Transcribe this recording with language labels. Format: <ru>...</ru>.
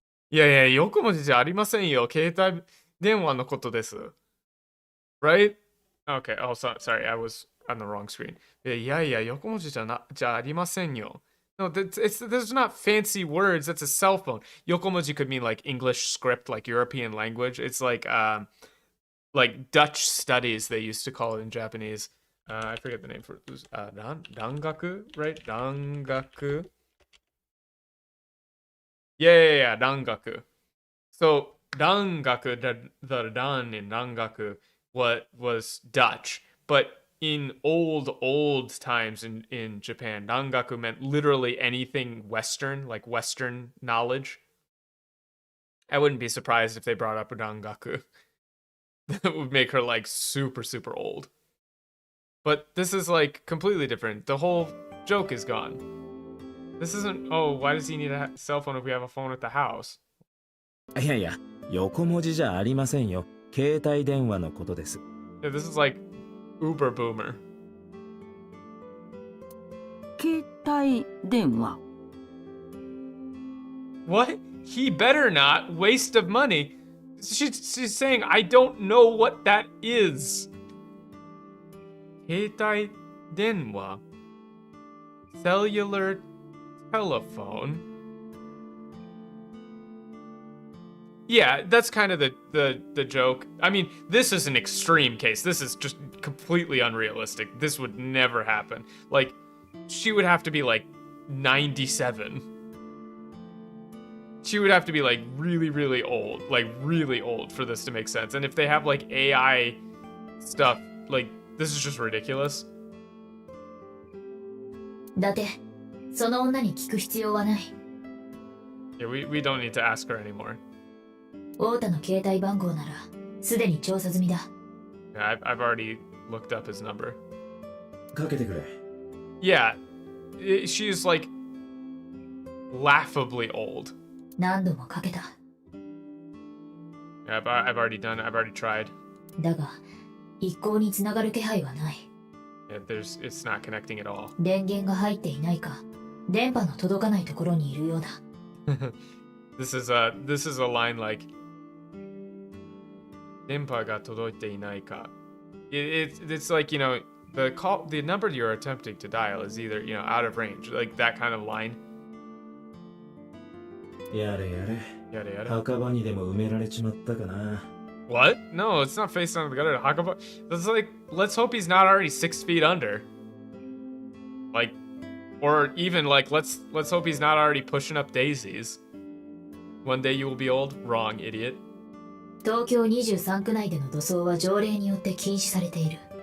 <ja>いやいや、横文字じゃありませんよ。携帯電話のことです。Right?</ja> <en>Okay, oh, sorry, I was on the wrong screen.</en> <ja>いやいや、横文字じゃありませんよ。</ja> <en>No, there's not fancy words. That's a cell phone. Yokomoji could mean like English script, like European language. It's like Dutch studies, they used to call it in Japanese. I forget the name for it. Rangaku, right? Rangaku. Yeah, Rangaku. So Rangaku, the Ran in Rangaku, was Dutch, but in old times in Japan, Rangaku meant literally anything Western, like Western knowledge. I wouldn't be surprised if they brought up Rangaku. That would make her like super, super old. But this is like completely different. The whole joke is gone. This isn't, oh, why does he need a cell phone if we have a phone at the house?</en> <ja>いやいや、横文字じゃありませんよ。携帯電話のことです。</ja> <en>Yeah, this is like Uber boomer.</en> <ja>携帯電話。</ja> <en>What? He better not. Waste of money. She's saying, I don't know what that is. 携帯電話.Cellular telephone. Yeah, that's kind of the joke. I mean, this is an extreme case. This is just completely unrealistic. This would never happen. Like, she would have to be like 97. She would have to be like really, really old. Like really old for this to make sense. And if they have like AI stuff, like, this is just ridiculous.</en> <ja>だって、その女に聞く必要はない。</ja> <en>Yeah, we don't need to ask her anymore.</en> <ja>太田の携帯番号ならすでに調査済みだ。</ja> <en>Yeah, I've already looked up his number.</en> <ja>かけてくれ。</ja> <en>Yeah, she's like laughably old.</en> <ja>何度もかけた。</ja> <en>Yeah, I've already done it. I've already tried.</en> <ja>だが、一向に繋がる気配はない。</ja> <en>Yeah, it's not connecting at all.</en> <ja>電源が入っていないか、電波の届かないところにいるようだ。</ja> <en>This is a line like</en> <ja>電波が届いていないか.</ja> <en>It's like, the number you're attempting to dial is either, out of range, like that kind of line.</en> <ja>やれやれ。やれやれ。墓場にでも埋められちまったかな。</ja> <en>What? No, it's not face on the gutter. Hakaba. That's like, let's hope he's not already 6 feet under. Like, or even like, let's hope he's not already pushing up daisies. One day you will be old. Wrong, idiot.</en> <ja>東京23区内での土葬は条例によって禁止されている。</ja>